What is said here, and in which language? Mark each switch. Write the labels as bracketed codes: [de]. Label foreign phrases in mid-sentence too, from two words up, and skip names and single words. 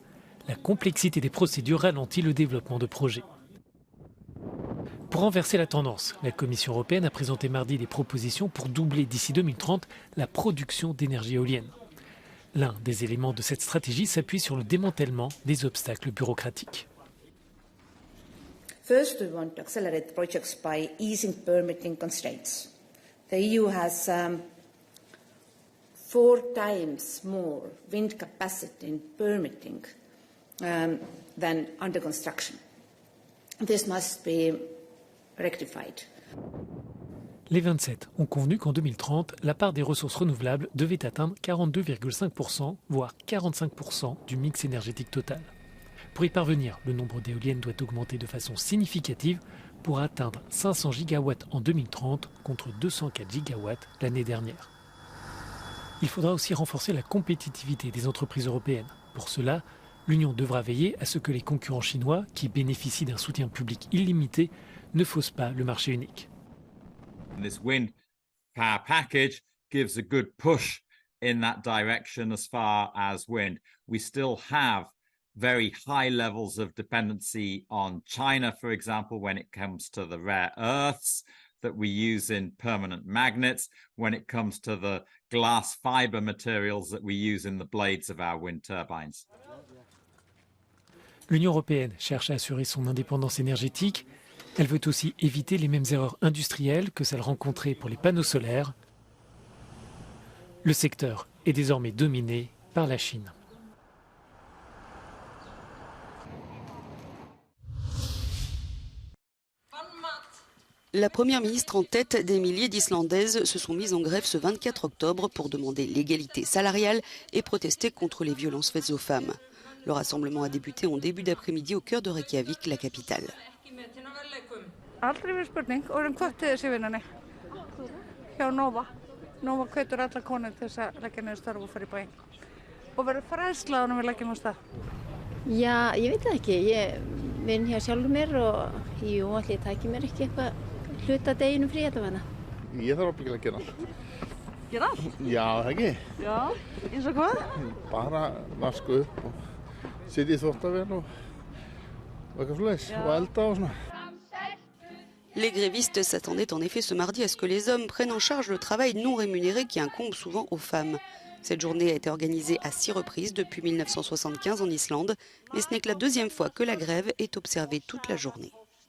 [fr] La complexité des procédures ralentit le développement de projets. Pour renverser la tendance, la Commission européenne a présenté mardi des propositions pour doubler d'ici 2030 la production d'énergie éolienne. L'un des éléments de cette stratégie s'appuie sur le démantèlement des obstacles bureaucratiques. [en] First, we want to accelerate projects by easing permitting constraints. The EU has 4 times more wind capacity in permitting than under construction. This must be rectified. [fr] Les 27 ont convenu qu'en 2030, la part des ressources renouvelables devait atteindre 42,5%, voire 45% du mix énergétique total. Pour y parvenir, le nombre d'éoliennes doit augmenter de façon significative pour atteindre 500 gigawatts en 2030 contre 204 gigawatts l'année dernière. Il faudra aussi renforcer la compétitivité des entreprises européennes. Pour cela, l'Union devra veiller à ce que les concurrents chinois, qui bénéficient d'un soutien public illimité, ne faussent pas le marché unique. [en] This wind power package gives a good push in that direction as far as wind. We still have very high levels of dependency on China, for example, when it comes to the rare earths that we use in permanent magnets, when it comes to the glass fiber materials that we use in the blades of our wind turbines. [fr] L'Union européenne cherche à assurer son indépendance énergétique. Elle veut aussi éviter les mêmes erreurs industrielles que celles rencontrées pour les panneaux solaires. Le secteur est désormais dominé par la Chine. La première ministre en tête des milliers d'Islandaises se sont mises en grève ce 24 octobre pour demander l'égalité salariale et protester contre les violences faites aux femmes. Le rassemblement a débuté en début d'après-midi au cœur de Reykjavik, la capitale. [is] Aldrei verið spurning og erum hvött til þessi vinnunni hjá Nova. Nova hvetur alla konur til þess að leggja niður störf og fara í bæinn. Og verður fræðsla áður en við leggjum á stað. Já, ég veit það ekki. Ég vinn hjá sjálfur mér og jú, allir ég tæki mér ekki eitthvað hluta deginum frí allavega. Ég þarf ábyggilega að gera allt. Gera allt? Já, það ekki. Já, eins og hvað? Bara vaska upp og sitja í þvottavél og eitthvað svoleiðis og elda og svona. [fr] Les grévistes s'attendaient en effet ce mardi à ce que les hommes prennent en charge le travail non rémunéré qui incombe souvent aux femmes. Cette journée a été organisée à 6 reprises depuis 1975 en Islande, mais ce n'est que la deuxième fois que la grève est observée toute la journée.